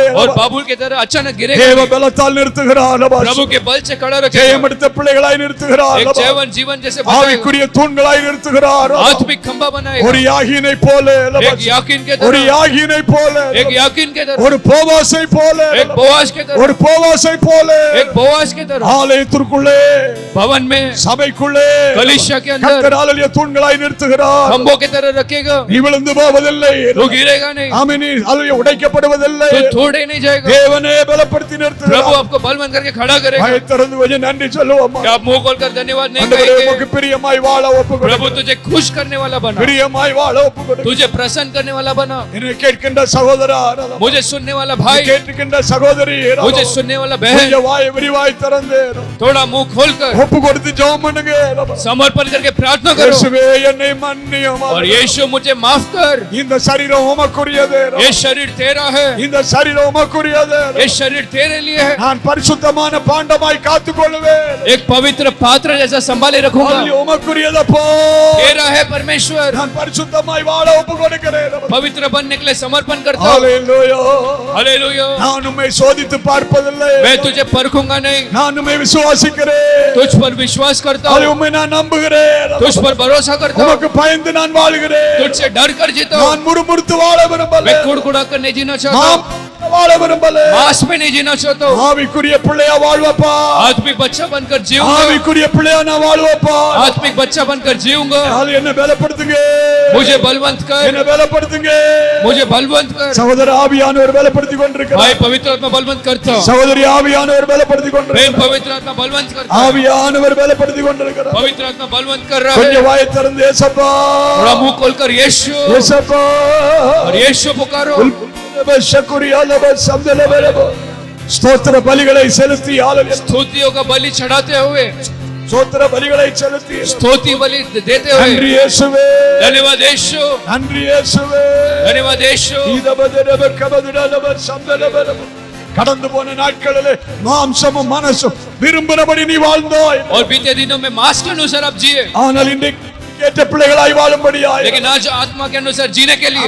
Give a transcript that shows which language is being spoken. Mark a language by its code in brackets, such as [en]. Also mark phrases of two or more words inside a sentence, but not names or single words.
[hi] और बाबुल की तरह अचानक [ta] தேவ [hi] गिरेगा, [ta] பலத்தால் நிறுத்துகிறார். [hi] प्रभु के बल से खड़ा [ta] ஜெயம் [hi] रखेगा, [ta] எடுத்த பிள்ளைகளாய் நிறுத்துகிறார். [hi] एक जैवन जीवन जैसे बनाएगा, [ta] ஆவிக்குரிய தூண்களாய் நிறுத்துகிறார். [hi] आत्मिक खंबा बनाएगा, [ta] ஒரு யாகினை போல, [hi] एक याकीन के [ta] ஒரு [hi] तरह, [ta] யாகினை போல, [hi] एक याकीन के तरह, [ta] ஒரு போவாசை போல, [hi] एक बोआज के तरह, [ta] ஒரு போவாசை போல [hi] एक बोआज के तरह, [ta] ஆலயத்திற்குள்ளே, [hi] भवन में, [ta] சபைக்குள்ளே [hi] कलीसिया के अंदर [ta] கர்த்தர் ஆலய தூண்களாய் நிறுத்துகிறார். [hi] खंभों की तरह रखेगा, [ta] நீ விழுந்து போவதில்லை. [hi] तो गिरेगा नहीं, [ta] ஆமென். நீ ஆலய உடைக்கப்படுவதில்லை. [hi] तो छोड़े नहीं जाएगा। [ta] தேவனே பலப்படுத்தி [hi] प्रभु [ta] நிறுத்துகிறார். [hi] आपको बलवंत करके खड़ा करेगा। [ta] வாயை திறந்து கொஞ்சம் நன்றி சொல்லுவோமா. [hi] क्या आप मुंह खोलकर धन्यवाद नहीं [ta] ஆண்டவரே, [hi] कहेंगे? [ta] உமக்கு பிரியமாய் வாழ ஒப்புக்கொடு. [hi] प्रभु तुझे खुश करने वाला बना, [ta] பிரியமாய் வாழ ஒப்புக்கொடு. [hi] तुझे प्रसन्न करने वाला बना, [ta] என்னை கேட்கின்ற சகோதரா, [hi] मुझे सुनने वाला भाई, [ta] கேட்கின்ற சகோதரி, [hi] मुझे सुनने वाला बहन, [ta] கொஞ்சம் வாயை விரிவாய் திறந்து [hi] थोड़ा मुंह खोलकर [ta] ஒப்பு கொடுத்து ஜெபம் பண்ணுங்க. [hi] समर्पण करके प्रार्थना करो, [ta] இயேசுவே என்னை மன்னியும். [hi] और यीशु मुझे माफ कर, [ta] இந்த சரீரம் உமக்குரியது. [hi] ये शरीर तेरा है, [ta] இந்த சரீரம் உமக்குரியது. [hi] ये शरीर तेरे लिए है, [ta] நான் பரிசுத்தமான பாண்டமாய் காத்துக்கொள்வேன். [hi] एक पवित्र पात्र जैसा संभाले रखूंगा, [ta] அது உமக்குரியதப்போ. [hi] तेरा है परमेश्वर, [ta] நான் பரிசுத்தமாய் வாழ ஒப்பு கொடுக்கிறேன். [hi] पवित्र बनने के लिए समर्पण करता हूँ। [ta] ஹalleluya. [hi] हालेलुया। [ta] நான் உம்மை சோதித்து பார்ப்பதில்லை. [hi] मैं तुझे परखूंगा नहीं, [ta] நான் உம்மை விசுவாசிக்கிறேன். [hi] तुझ पर विश्वास करता [ta] அது [hi] हूँ, [ta] உம்மை நான் நம்புகிறேன். [hi] तुझ पर भरोसा करता हूँ, [ta] உமக்கு பயந்து நான் வாழுகிறேன். [hi] तुझसे डर कर जीता हूँ, [ta] நான் முறுமுறுத்து வாழ விரும்பல. [hi] मैं कुड़कुड़ा कर नहीं जीना चाहता हूँ, [ta] நான் வாழ விரும்பல. [hi] मांस में नहीं जीना चाहता हूँ, [ta] ஆவிக்குரிய பிள்ளையா வாழ்வப்பா. [hi] आत्मिक बच्चा बनकर जीऊंगा, [ta] ஆவிக்குரிய பிள்ளையா நான் வாழ்வப்பா. [hi] आत्मिक बच्चा बनकर जीऊंगा। [ta] அது என்ன பலப்படுத்துங்க, [hi] मुझे बलवंत कर, [ta] என்ன பலப்படுத்துங்க. [hi] मुझे बलवंत कर। [ta] சகோதர ஆவியானவர் பலப்படுத்தி கொண்டிருக்கிறார். [hi] भाई पवित्र आत्मा बलवंत करता हूँ, [ta] சகோதரி ஆவியானவர் பலப்படுத்தி [hi] बहन [ta] கொண்டிருக்கிறார். [hi] पवित्र आत्मा बलवंत करता है, [ta] ஆவியானவர் பலப்படுத்தி கொண்டிருக்கிறார். [hi] पवित्र आत्मा बलवंत कर रहा [ta] கொஞ்சம் [hi] है। [ta] வாயை திறந்து ஏசப்பா, [hi] थोड़ा मुंह खोलकर यीशु, [ta] ஏசப்பா, [hi] और यीशु पुकारो। [ta] ஸ்தோத்திர பலிகளை செலுத்தி ஆளுங்க. [hi] स्तुतियों का बलि चढ़ाते हुए, [ta] ஸ்தோத்திர பலிகளை செலுத்தி [hi] स्तुति बलि देते [ta] நன்றி [hi] हुए, [ta] இயேசுவே, [hi] धन्यवाद यीशु, [ta] நன்றி இயேசுவே. [hi] धन्यवाद यीशु। [ta] கடந்து போன நாட்களிலே மாம்சமும் மனசும் விரும்பினபடி நீ வாழ்ந்தாய். [hi] और बीते दिनों में मांस के अनुसार आप जिए, [ta] ஆனால் இன்றைக்கு கேட்ட பிள்ளைகளாய் வாழும்படியாய், [hi] लेकिन आज आत्मा के अनुसार जीने के लिए,